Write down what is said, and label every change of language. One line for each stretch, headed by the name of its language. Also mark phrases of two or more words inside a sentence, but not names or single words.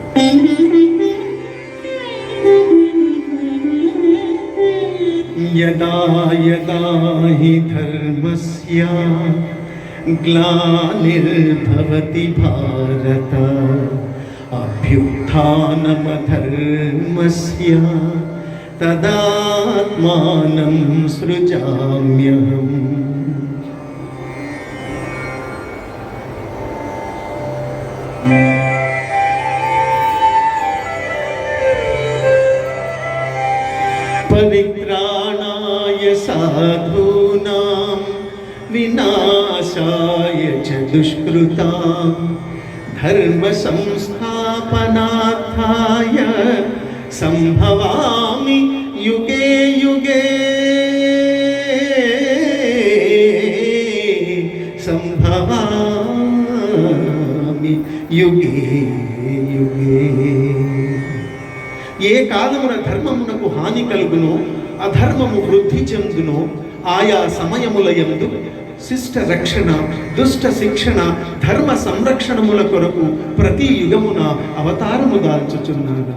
Sanskrit: యదా యదా హి ధర్మస్య గ్లానిర్భవతి భారత అభ్యుత్థానమధర్మస్య తదాత్మానం సృజామ్యహం. పరిత్రాణాయ సాధూనాం వినాశాయ చ దుష్కృతాం ధర్మ సంస్థాపనార్థాయ विहाय संभवामि युगे युगे संभवामि युगे युगे
Telugu: ఏ కాలమున ధర్మమునకు హాని కలుగునో అధర్మము వృద్ధి చెందునో ఆయా సమయములయందు శిష్ట రక్షణ దుష్ట శిక్షణ ధర్మ సంరక్షణముల కొరకు ప్రతి యుగమున అవతారము దాల్చుచున్నాను.